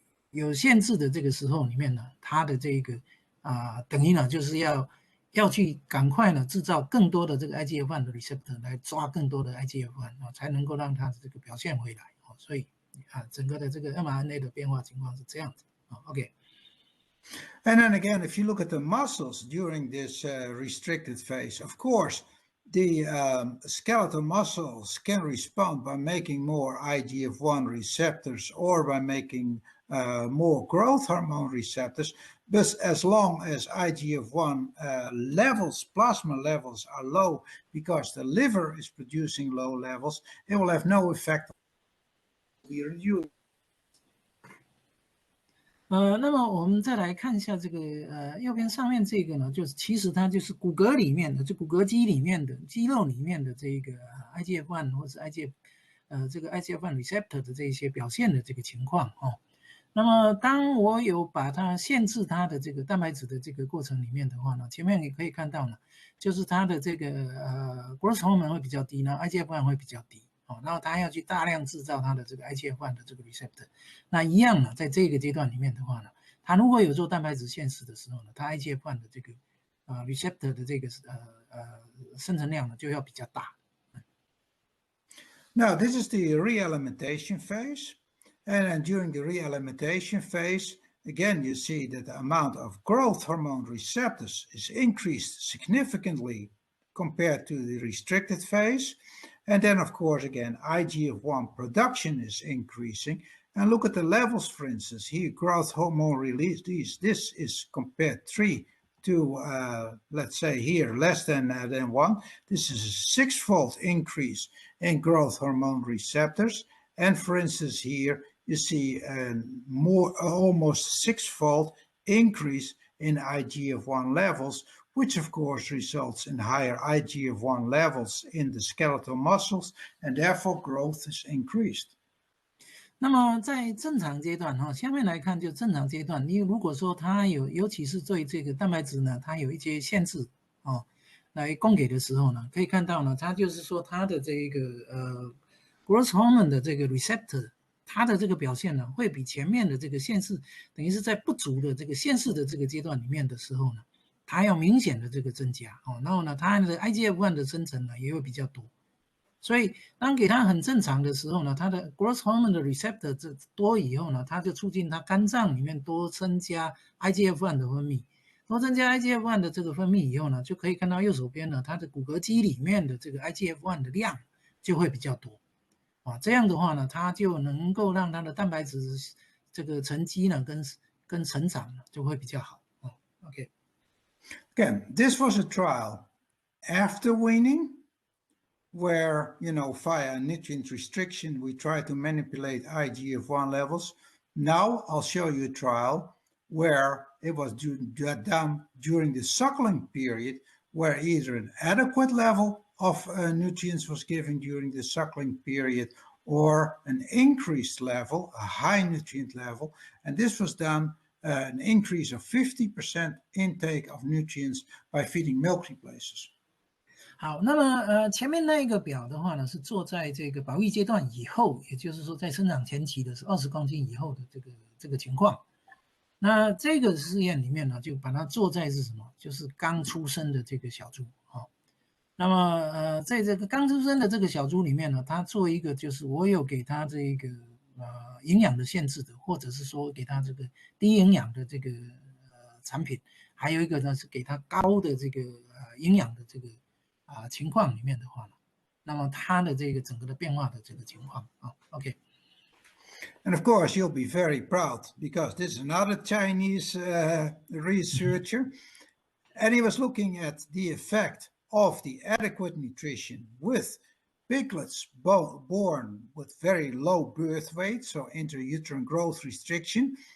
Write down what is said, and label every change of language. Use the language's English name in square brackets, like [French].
[Chinese] 有限制的这个时候里面呢，它的这个等于呢就是要去赶快呢制造更多的这个 IGF-1 的 receptor 来抓更多的 IGF-1，才能够让它的这个表现回来，所以整个的这个 mRNA 的变化情况是这样子，OK。 [English] And then again, if you look at the muscles during this restricted phase, of course, the skeletal muscles can respond by making more IGF-1 receptors or by making more growth hormone receptors. But as long as IGF-1 levels, plasma levels are low because the liver is producing low levels, it will have no effect on the reduced. [Chinese] 那么我们再来看一下这个右边上面这个呢，就是其实它就是骨骼里面的，就骨骼肌里面的肌肉里面的这个 IGF-1 或是这个 IGF-1 receptor 的这些表现的这个情况那么当我有把它限制它的这个蛋白质的这个过程里面的话呢，前面也可以看到呢，就是它的这个growth hormone 会比较低呢 ，IGF-1 会比较低。然后它要去大量制造它的这个 IGF-1 的这个 receptor， 那一样呢，在这个阶段里面的话呢，它如果有做蛋白质限制的时候呢，它 IGF-1 的这个receptor 的这个生成量呢就要比较大。 [English] Now this is the realimentation phase, and then during the realimentation phase, again you see that the amount of growth hormone receptors is increased significantly compared to the restricted phase. And then, of course, again, IGF-1 production is increasing. And look at the levels, for instance. Here, growth hormone release, this is compared 3 to, let's say here, less than 1. This is a 6-fold increase in growth hormone receptors. And for instance, here, you see almost 6-fold increase in IGF-1 levels, which of course results in higher IGF-1 levels in the skeletal muscles, and therefore growth is increased. [Chinese] 那么在正常阶段下面来看就正常阶段，你如果说它尤其是对这个蛋白质呢，它有一些限制来供给的时候呢，可以看到呢，它就是说它的这个growth hormone 的这个 receptor， 它的这个表现呢，会比前面的这个限制，等于是在不足的这个限制的这个阶段里面的时候呢，它要明显的这个增加然后呢，它的 IGF-1 的生成呢也会比较多，所以当给它很正常的时候呢，它的 growth hormone 的 receptor 这多以后呢，它就促进它肝脏里面多增加 IGF-1 的分泌，多增加 IGF-1 的这个分泌以后呢，就可以看到右手边呢，它的骨骼肌里面的这个 IGF-1 的量就会比较多这样的话呢，它就能够让它的蛋白质这个沉积呢跟成长呢就会比较好OK。 [English] Again, this was a trial after weaning, where, via nutrient restriction, we try to manipulate IGF-1 levels. Now I'll show you a trial where it was done during the suckling period, where either an adequate level of nutrients was given during the suckling period or an increased level, a high nutrient level. And this was done an increase of 50% intake of nutrients by feeding milk replacers. [Chinese] 好，那么前面那一个表的话呢，是做在这个保育阶段以后，也就是说在生长前期的是20公斤以后的这个情况。那这个试验里面呢，就把它做在是什么？就是刚出生的这个小猪啊。那么在这个刚出生的这个小猪里面呢，它做一个就是我有给它这个营养的限制的，或者是说给它这个低营养的这个产品，还有一个呢是给它高的这个营养的这个情况里面的话呢，那么它的这个整个的变化的这个情况啊 ，OK。 [English] And of course, you'll be very proud because this is another Chinese researcher, and he was looking at the effect of the adequate nutrition with piglets born with very low birth weight, so intrauterine growth restriction.